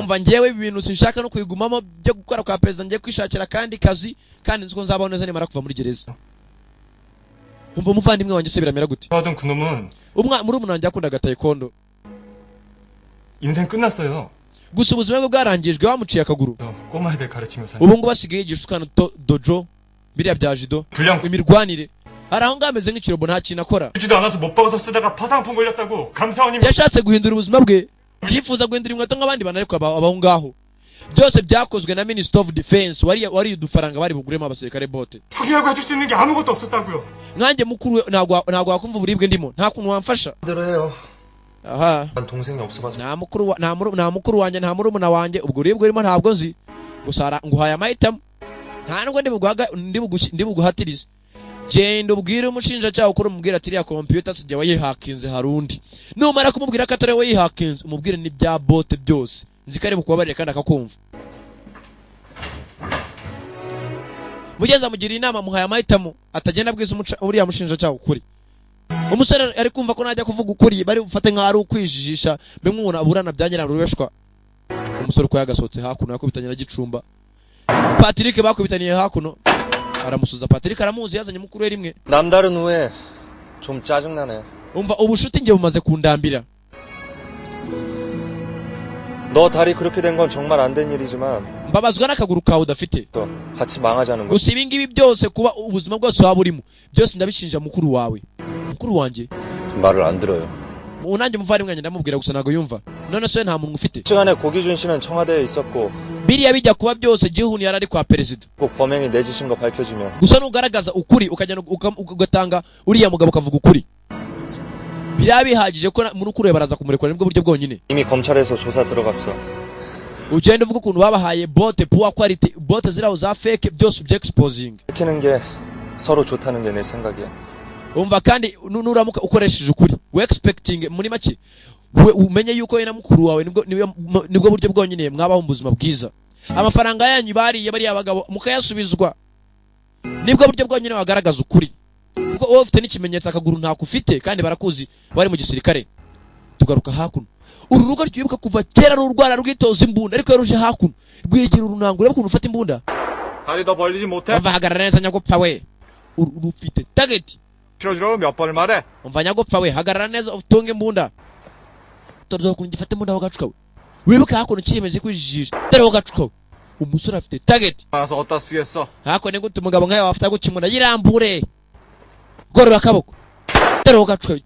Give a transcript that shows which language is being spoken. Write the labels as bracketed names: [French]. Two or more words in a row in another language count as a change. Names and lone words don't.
[Kinyarwanda] umva ngewe ibi bintu sinshaka no kwigumamo byo gukora kwa perezida ngiye kwishakira kandi kazi kandi nzi ko nzabaho neza nimara kuva muri gereza umva umuvandimwe wanjye se biramera gute [Korean] 하던 그놈은 [Kinyarwanda] muri umuntu wanjye yakundaga taekwondo [Korean] 인생 끝났어요. [Kinyarwanda] gusa ubuzima bwe bwarangijwe bamuciye akaguru [Korean] 꼬마애들 가르치며 살. [Kinyarwanda] ubu ngubu asigaye yigisha ukana dojo biriya bya jido [Korean] 불량 [Kinyarwanda] imirwanire hari aho ngaho ameze nk'ikirobo nta kintu akora [Korean] 주지도 않아서 못 박아서 쓰다가 파상풍 걸렸다고 감사원님. [Kinyarwanda] yashatse guhindura ubuzima bwe yifuza guhindura inkweto nk'abandi bantu ariko abaho ngaho byose byakozwe na [English] Minister of Defense [Kinyarwanda] wari udufaranga bari buguremo abasirikare bote [Korean] 확인하고 해줄 수 있는 게 아무것도 없었다고요. [Kinyarwanda] nkanjye mukuru ntabwo wakumva uburibwe ndimo nta kuntu wamfasha [Korean] 대로 해요. [Kinyarwanda] aha [Korean] 난 동생이 없어봐서 [Kinyarwanda] nta mukuru wanjye nta murumuna wanjye ubwo buribwe urimo ntabwo nzi gusa nguhaye amahitamo nta nubwo ndi buguhatirize genda ubwire umushinjacyaha ukuri umubwire ati iriya computer sijya wayihakinze hari undi numara kumubwira ko atari we wayihakinze umubwire n'ibya bote byose nzi ko ari bukubabarire kandi akakumva mugenzi amugira inama muhaye amahitamo atagenda abwiza uriya mushinjacyaha ukuri umusore ari kumva ko najya kuvuga ukuri bari bufate nk'aho ari ukwijijisha bimwe umuntu aburana bya nyirarureshwa umusore uko yagasohotse hakuno yakubitanye na Gicumba Patrick bakubitaniye hakuno aramusuza Patrick aramuzi yazanye mukuru we rimwe [Korean] 남다른 후에 좀 짜증나네. [Kinyarwanda] umva ubushuti nge bumaze kundambira [Korean] 너 다리 그렇게 된 건 정말 안 된 일이지만 [Kinyarwanda] mbabazwa n'akaguru kawe udafite [Korean] 같이 망하자는 거. [Kinyarwanda] gusa ibi ngibi byose kuba ubuzima bwose waba urimo byose ndabishinja mukuru wawe mukuru wanjye [Korean] 말을 안 들어요. [Kinyarwanda] nanjye umuvandimwe wanjye ndamubwira gusa ntabwo yumva none se nta muntu ufite [Korean] 시간에 고기준 씨는 청와대에 있었고 [Kinyarwanda] biriya bijya kuba byose gihuni yarari kwa perezida [Korean] 꼭 범행이 내 짓인 거 밝혀지면 [Kinyarwanda] gusa nugaragaza ukuri ukajyana ugatanga uriya mugabo ukavuga ukuri biriya bihagije ko muri ukuri baraza kumurekura nibwo buryo bwonyine [Korean] 이미 검찰에서 조사 들어갔어. [Kinyarwanda] ugenda uvuga ukuntu babahaye bote [English] poor quality [Kinyarwanda] bote ziraho za fake byose exposing [Korean] 밝히는 게 서로 좋다는 게 내 생각이야. [Kinyarwanda] umva kandi nuramuka ukoresheje ukuri we expecting muri make we umenye yuko we na mukuru wawe nibwo buryo bwonyine mwabaho mu buzima bwiza amafaranga yanyu bariye bari abagabo mukayasubizwa. Nibwo buryo bwonyine wagaragaza ukuri. Kuko wowe ufite n'ikimenyetso akaguru ntako ufite kandi barakuzi bari mu gisirikare. Tugaruka hakuno. Uru rugo rwibuka kuva kera rurwara rwitoza imbunda ariko yaruje hakuno. Rwigira urunango ureba ukuntu ufata imbunda. [Korean] 다리 더 벌리지 못해? [Kinyarwanda] Umva hagarara neza nyagupfa we. Urufite target. [Korean] 실어주라고 몇 번을 말해? [Kinyarwanda] Umva nyagupfa we hagarara neza utunge imbunda. Torzo kuntu gifata imbunda wagacuka we. Wibuka hakuno kiyemeje kwijijisha. Dore wagacuka we. Umusore afite target. [Korean] 알아서 어디다 쓰겠어? [Kinyarwanda] Hakuno ni gute umugabo nkawe wafata gukimuna yirambure. Gorora akaboko. Dore wagacuka we.